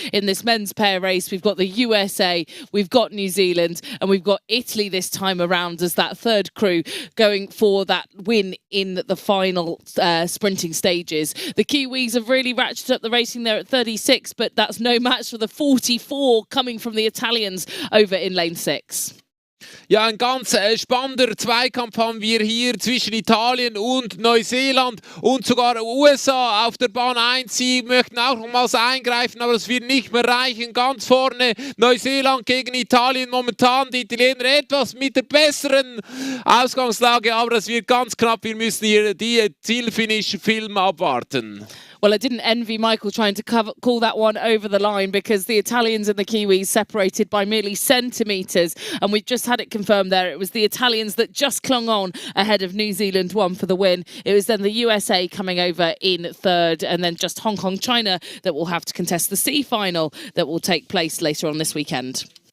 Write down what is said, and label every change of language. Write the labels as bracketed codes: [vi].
[en] In this men's pair race, we've got the USA, we've got New Zealand, and we've got Italy this time around as that third crew going for that win in the final sprinting stages. The Kiwis have really ratcheted up the racing there at 36, but that's no match for the 44 coming from the Italians over in lane 6. [de] Ja, ein ganz spannender Zweikampf haben wir hier zwischen Italien und Neuseeland und sogar USA auf der Bahn 1. Sie möchten auch nochmals eingreifen, aber das wird nicht mehr reichen. Ganz vorne Neuseeland gegen Italien. Momentan die Italiener etwas mit der besseren Ausgangslage, aber das wird ganz knapp. Wir müssen hier die Zielfinish-Film abwarten. [en] Well, I didn't envy Michael trying to call that one over the line because the Italians and the Kiwis separated by merely centimetres. And we've just had it confirmed there. It was the Italians that just clung on ahead of New Zealand one for the win. It was then the USA coming over in third and then just Hong Kong, China that will have to contest the C final that will take place later on this weekend.